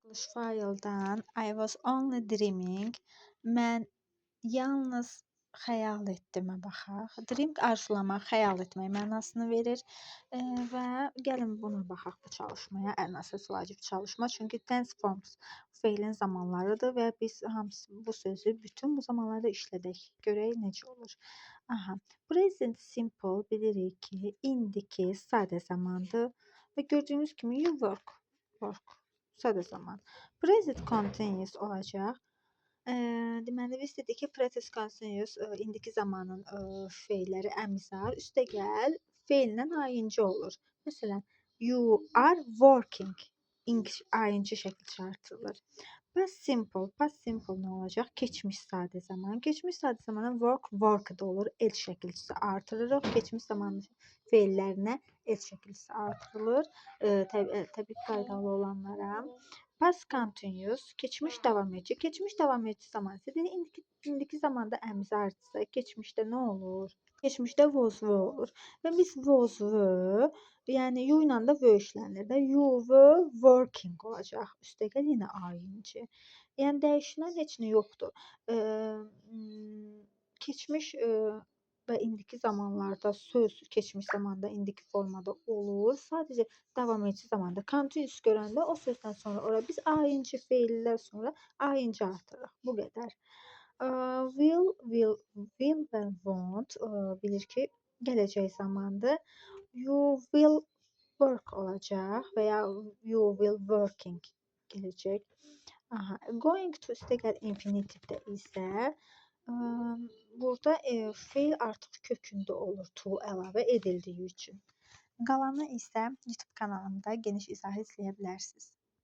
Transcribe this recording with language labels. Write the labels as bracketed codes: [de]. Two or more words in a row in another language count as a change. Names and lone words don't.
[az] Faildən [en] I was only dreaming. [az] Mən yalnız xəyal etdimə baxaq. Dream arzulamaq, xəyal etmək mənasını verir. Və gəlin buna baxaq bu çalışmaya. Ən əsas vacib çalışma. Çünki [en] tense forms [az] feilin zamanlarıdır və biz hamısı bu sözü bütün bu zamanlarda işlədək. Görək necə olur. Aha. [en] Present simple [az] bilirik ki, indiki sadə zamandır və gördüyünüz kimi [en] you work. [az] Sadə zaman. [en] Present continuous [az] olacaq. Deməli biz dedik ki, [en] present continuous [az] indiki zamanın feilləri əmizar, üstəgəl feillə ayıncı olur. Məsələn, [en] you are working. [az] Ayıncı şəkli çıxartılır. Past simple nə olacaq? Keçmiş sadə zaman. Keçmiş sadə zamana worked olur. El şəkilçisi artırırıq. Keçmiş zamanın feillərinə el şəkilçisi artırılır. Təbii qaydalı olanlara. [en] Past continuous, [az] keçmiş davam edici. Keçmiş davam edici zaman isə indiki zamanda əmizardırsa, keçmişdə nə olur? Keçmişdə [en] was were [az] olur. Və biz [en] was were, [az] yəni you ilə də were işlənir də. [en] You were working [az] olacaq. Üstəgəl yenə ayıncı. Yəni dəyişilən heç nə yoxdur. Keçmiş və indiki zamanlarda söz keçmiş zamanda indiki formada olur. Sadəcə davam edici zamanda continuous görəndə o sözdən sonra ora biz ayıncı feillər sonra ayıncı artırırıq. Bu qədər. Will və won't bilir ki, gələcək zamandır. [en] You will work [az] olacaq və ya [en] you will working [az] gələcək. Aha. [en] Going to [az] üstəgəl infinitivdə isə burada feil artıq kökündə olur to əlavə edildiyi üçün. Qalanı isə YouTube kanalımda geniş izah izləyə bilərsiniz.